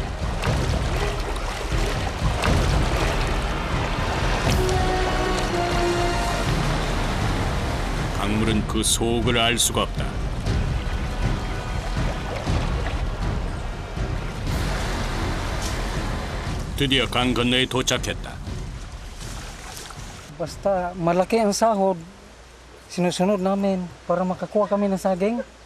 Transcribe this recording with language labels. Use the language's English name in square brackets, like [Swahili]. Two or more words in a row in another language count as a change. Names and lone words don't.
[Korean] 강물은 그 속을 알 수가 없다. 드디어 강 건너에 도착했다. [Filipino] Basta malaki ang sahod, sinusunod namin para makakuha kami ng saging.